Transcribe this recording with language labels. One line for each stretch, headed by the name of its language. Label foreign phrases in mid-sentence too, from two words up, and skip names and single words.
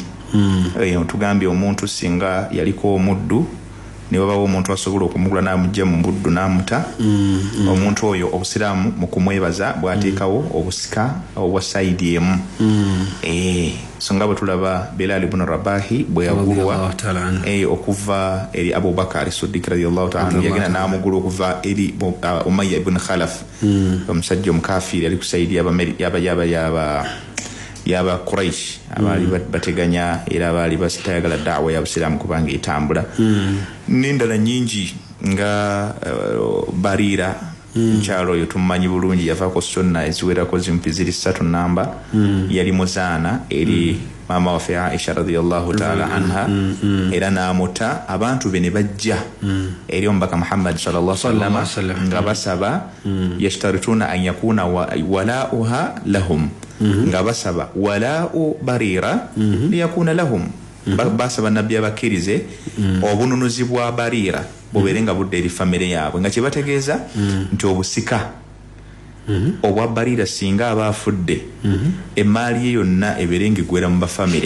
Ganda: Tugambye omuntu singa yaliko omuddu ne wabawo omuntu asobola okumugula n'amugya mu buddu n'amuta, omuntu oyo obusiraamu mu kumwebaza bwateekawo obusika obwa sayidi emu. So nga bwe tulaba Bilal ibn Rabahi bwe yagulwa okuva eri Abubakar Siddiq
Arabic: radiyallahu ta'ala anhu,
Ganda: yagenda n'amugula okuva eri Umayya ibn Khalaf, omusajja omukafiri ali ku sayidi yaba Quraysh abali bateganya era abali basitayagala da'wa ya Busiraamu kubanga etambula. N'endala nyingi nga Barira nkyalo oyo tumanyi bulungi yavaako sunna eziwerako zimpi ziri 3 namba. Yali muzaana eri mama waffe Aisha
Arabic: radiyallahu ta'ala anha
Ganda: era n'amuta. Abantu be ne bajja eri omubaka Muhammad
Arabic: sallallahu alaihi wasallam
Ganda: nga basaba
Arabic: yashtarituna an yakuna wala'uha lahum,
Ganda: nga basaba
Arabic: wala'u Barira liyakuna lahum,
Ganda: basaba nabbi abakirize obununuzi bwa Barira bubeere nga budde eri famire yaabwe, nga kyebategeeza nti obusika obwa Barira singa aba afudde emaali ye yonna ebeere ng'eggwera mu bafamire.